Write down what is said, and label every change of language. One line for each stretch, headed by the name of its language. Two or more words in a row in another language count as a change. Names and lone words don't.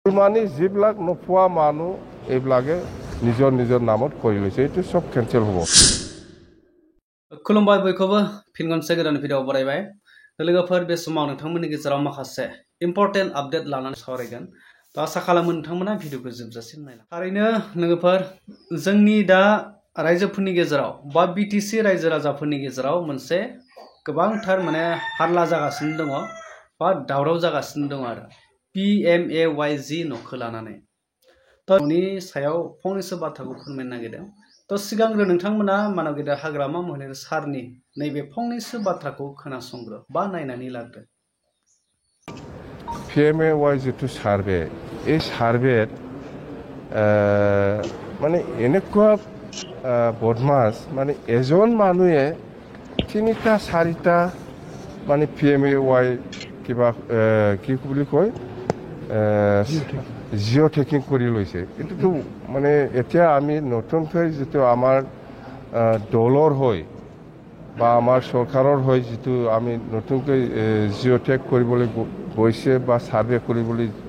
Assamese: মানে যিবিলাক নোপোৱা মানুহ এইবিলাকে নিজৰ নিজৰ নামত কৰি লৈছে এইটো সব কেনসেল হ'ব
Bodo: खुलुमबाय बयखौबो फिन खनसे गोदान भिडिअ बरायबाय लोगोफोर बे समाव नोंथांमोननि गेजेराव माखासे
English: important update
Bodo: लानानै सावरायगोन दा आसा खालामो नोंथांमोना भिडिअखौ जोबजासिम नायला थारैनो लोगोफोर जोंनि दा रायजोफोरनि गेजेराव बा बिटिसि रायजो राजाफोरनि गेजेराव मोनसे गोबांथार माने हारला जागासिनो दङ बा दावराव जागासिनो दङ आरो PMAYG न'खौ लानानै दा नि सायाव फंनैसो बाथ्राखौ फोरमायनो नागिरदों तो सिगांग्रो नोंथांमोना मानव गेदेर हाग्रामा महिलारि सारनि नैबे फंनैसो बाथ्राखौ खोनासंग्रो बा नायनानै लाग्रो
Assamese: PMAY जितु सार्भे এই সার্ভেত মানে এনেকুৱা বদমাছ মানে এজন মানুহে তিনিটা চাৰিটা মানে PMAY কিবা কি বুলি কয়
English: geo tagging
Assamese: কৰি লৈছে এইটোতো মানে এতিয়া আমি নতুনকৈ যিটো আমাৰ দলৰ হৈ বা আমাৰ চৰকাৰৰ হৈ যিটো আমি নতুনকৈ
English: geo tag
Assamese: কৰিবলৈ গৈছে বা সাৰ্ভে কৰিবলৈ